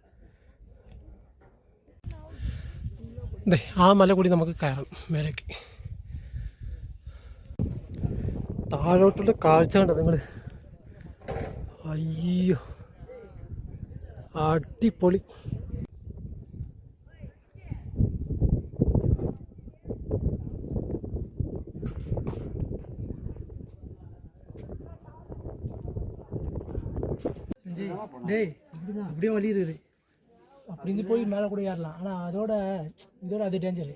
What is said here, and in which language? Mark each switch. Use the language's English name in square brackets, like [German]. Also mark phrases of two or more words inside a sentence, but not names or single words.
[Malayalam] അതെ, ആ മല കൂടി നമുക്ക് കയറാം മേലേക്ക്. താഴോട്ടുള്ള കാഴ്ച കണ്ടോ നിങ്ങൾ, അയ്യോ അടിപൊളി. [Tamil] அப்படியே வழி இருக்குது. அப்படி இருந்து போய் மேலே கூட ஏறலாம். ஆனால் இதோட அது டேஞ்சர்.